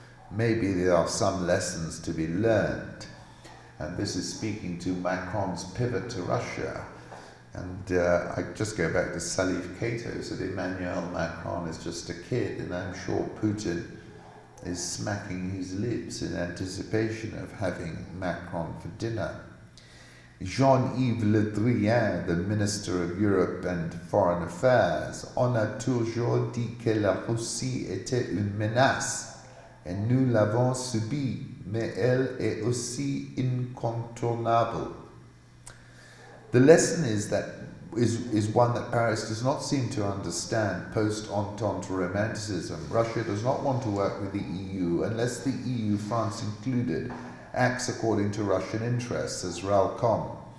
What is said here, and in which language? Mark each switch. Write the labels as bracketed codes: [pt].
[en] Maybe there are some lessons to be learned. And this is speaking to Macron's pivot to Russia. And I just go back to Salif Keita, said Emmanuel Macron is just a kid, and I'm sure Putin is smacking his lips in anticipation of having Macron for dinner. [fr] Jean-Yves Le Drian, [en] the Minister of Europe and Foreign Affairs, [fr] on a toujours dit que la Russie était une menace, et nous l'avons subie, mais elle est aussi incontournable. [en] The lesson is one that Paris does not seem to understand post-Entente romanticism. Russia does not want to work with the EU unless the EU, France included, acts according to Russian interests, as Ralcom.